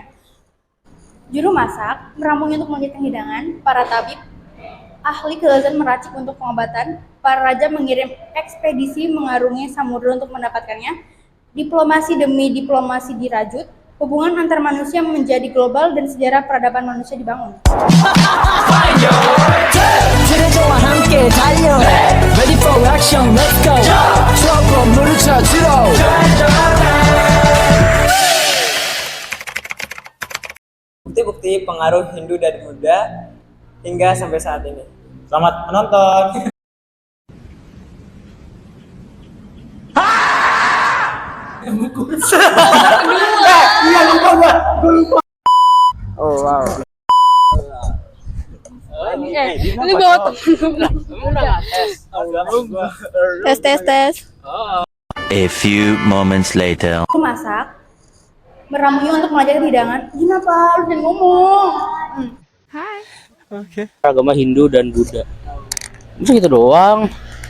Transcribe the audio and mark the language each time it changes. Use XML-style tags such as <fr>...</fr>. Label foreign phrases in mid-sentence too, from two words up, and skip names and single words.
<id>Juru masak meramunya untuk menjadikan hidangan, para tabib, ahli kelezatan meracik untuk pengobatan, para raja mengirim ekspedisi mengarungi samudera untuk mendapatkannya, diplomasi demi diplomasi dirajut, hubungan antar manusia menjadi global, dan sejarah peradaban manusia dibangun.</id> <ko>트레저와 함께 달려.</ko> <en>Ready for action, let's go.</en> <ko>저 건물을 찾으러.</ko> <id>Bukti-bukti pengaruh Hindu dan Buddha hingga sampai saat ini. Selamat menonton.</id> <en>Oh wow.</en> <id>Ini bawa tes.</id> <en>A few moments later.</en> <id>Juru masak meramunya untuk mengajarkan hidangan. Kenapa lu jangan ngomong? Agama Hindu dan Buddha. Masa gitu doang?</id>